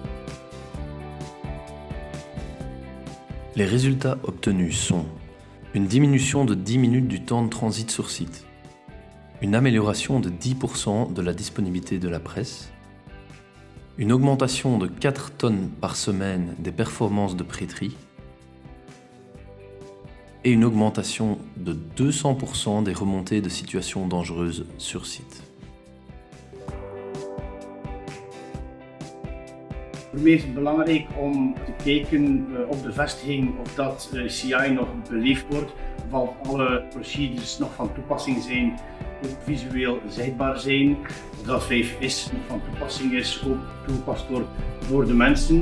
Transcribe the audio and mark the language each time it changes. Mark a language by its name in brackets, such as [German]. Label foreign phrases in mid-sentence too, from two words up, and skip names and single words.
[French] Les résultats obtenus sont une diminution de 10 minutes du temps de transit sur site, une amélioration de 10% de la disponibilité de la presse, une augmentation de 4 tonnes par semaine des performances de pré-tri et une augmentation de 200% des remontées de situations dangereuses sur site. [Dutch] Voor mij is het belangrijk om te kijken op de vestiging of dat CI nog beleefd wordt, of alle procedures nog van toepassing zijn, ook visueel zichtbaar zijn, of dat 5S nog van toepassing is, ook toegepast wordt door de mensen.